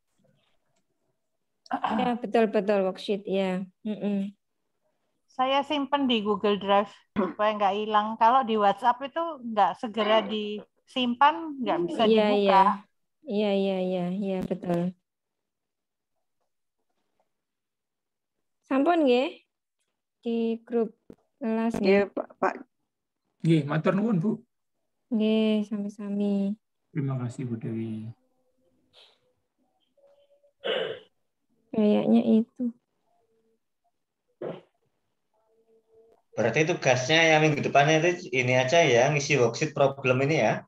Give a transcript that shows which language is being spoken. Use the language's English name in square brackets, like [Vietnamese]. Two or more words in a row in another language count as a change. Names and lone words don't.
[Indonesian] Ya betul worksheet ya. Saya simpen di Google Drive supaya nggak hilang. Kalau di WhatsApp itu nggak segera disimpan, nggak bisa dibuka. Iya betul. [Javanese] Sampun nggih [Indonesian] di grup kelas [Javanese] nggih Pak. Nggih, matur nuwun Bu. Nggih, sami-sami. [Indonesian] Terima kasih Bu Dewi. Kayaknya itu. Berarti tugasnya yang minggu depannya itu ini aja ya, ngisi [English] worksheet problem [Indonesian] ini ya.